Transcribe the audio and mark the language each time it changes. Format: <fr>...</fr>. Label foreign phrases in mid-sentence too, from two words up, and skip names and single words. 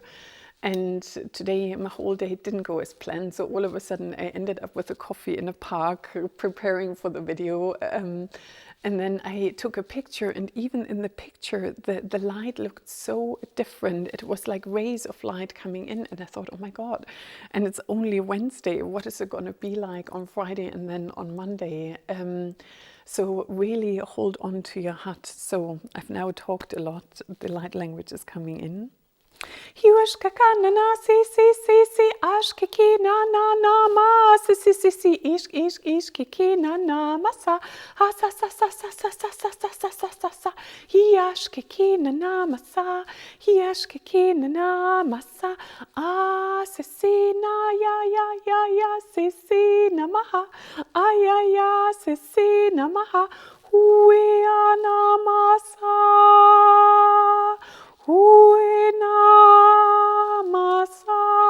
<en>And today my whole day didn't go as planned, so all of a sudden I ended up with a coffee in a park preparing for the video, and then I took a picture, and even in the picture the light looked so different. It was like rays of light coming in, and I thought, oh my god, and it's only Wednesday, what is it going to be like on Friday and then on Monday? So really hold on to your heart. So I've now talked a lot, the light language is coming in. Hiushka kanana si si si si ashkiki na na na ma si si si si ish kiki na na masa ha sa sa sa sa sa sa sa sa sa sa sa sa hiashkiki na na masa hiashkiki na na masa ah si si na ya si si namaha ya si si namaha huya namasa Huenamasa</en>